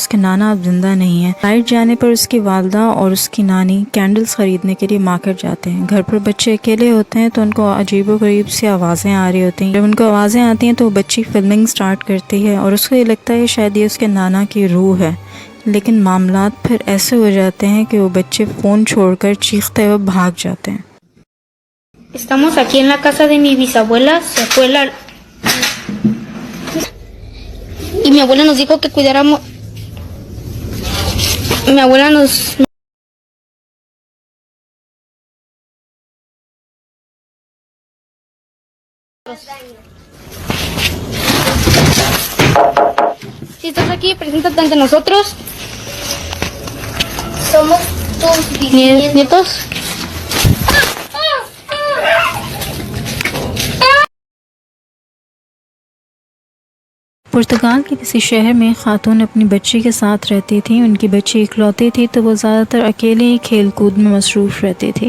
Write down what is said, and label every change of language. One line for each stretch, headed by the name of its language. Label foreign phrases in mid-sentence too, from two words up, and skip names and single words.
Urdu: اس کے نانا اب زندہ نہیں ہے۔ لائٹ جانے پر اس کی والدہ اور اس کی نانی کینڈلز خریدنے کے لیے مارکیٹ جاتے ہیں. گھر پر بچے اکیلے ہوتے ہیں تو ان کو عجیب و غریب سی آوازیں آ رہی ہوتی ہیں. جب ان کو آوازیں آتی ہیں تو وہ بچی
English: filming start
Urdu: کرتی ہے اور اس کو یہ لگتا ہے شاید یہ اس کے نانا کی روح ہے. لیکن معاملات پھر ایسے ہو جاتے ہیں کہ وہ بچے فون چھوڑ کر چیختے ہوئے بھاگ جاتے ہیں.
Spanish: Estamos aquí en la casa de mi bisabuela, se fue la... Y mi abuela nos dijo que cuidáramos... Mi abuela nos... Si estás aquí, preséntate ante nosotros. Somos tus Nietos.
Urdu: پرتگال کے کسی شہر میں خاتون اپنی بچی کے ساتھ رہتی تھی. ان کی بچی اکلوتی تھی تو وہ زیادہ تر اکیلے ہی کھیل کود میں مصروف رہتی تھی.